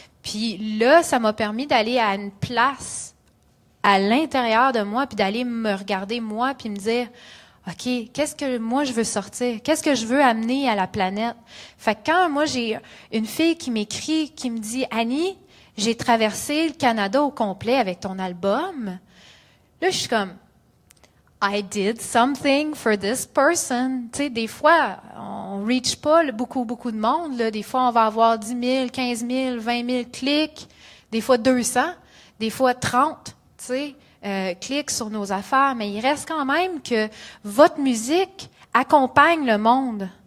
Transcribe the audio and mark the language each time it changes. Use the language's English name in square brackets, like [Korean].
[French] Puis là, ça m'a permis d'aller à une place à l'intérieur de moi, puis d'aller me regarder moi, puis me dire, OK, qu'est-ce que moi je veux sortir? Qu'est-ce que je veux amener à la planète? Fait que quand moi j'ai une fille qui m'écrit, qui me dit, Annie, j'ai traversé le Canada au complet avec ton album. Là, je suis comme, [English] I did something for this person. [French] Tu sais, des fois, on reach pas beaucoup de monde. Là. Des fois, on va avoir 10 000, 15 000, 20 000 clics. Des fois, 200. Des fois, 30, tu sais, clics sur nos affaires. Mais il reste quand même que votre musique accompagne le monde